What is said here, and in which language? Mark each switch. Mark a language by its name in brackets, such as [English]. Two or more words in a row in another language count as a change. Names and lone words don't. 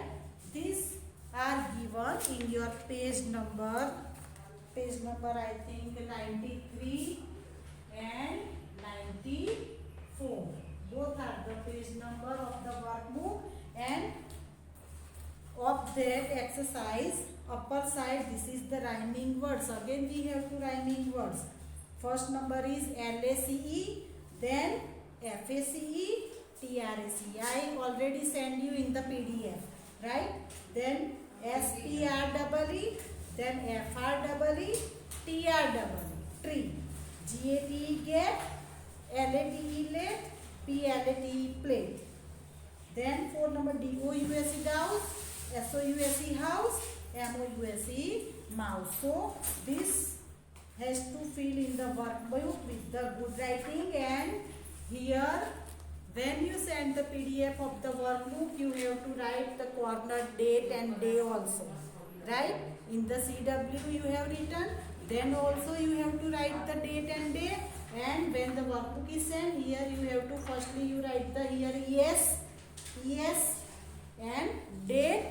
[English] These are given in your page number I think 93 and 94. Both are the page number of the workbook, and of that exercise upper side this is the rhyming words. Again we have two rhyming words. First number is L-A-C-E, then F-A-C-E, T-R-A-C-E. I already sent you in the PDF, right? Then S-P-R-E-E, then F-R-E-E, T-R-E-E, tree. G-A-T-E, get, L-A-T-E, let, P-L-A-T-E, plate. Then 4 number D-O-U-S-E, douse, S-O-U-S-E, house, M-O-U-S-E, mouse. So this has to fill in the workbook with the good writing, and here when you send the PDF of the workbook you have to write the corner date and day also, right? In the CW you have written, then also you have to write the date and day, and when the workbook is sent, here you have to firstly you write the here yes and date.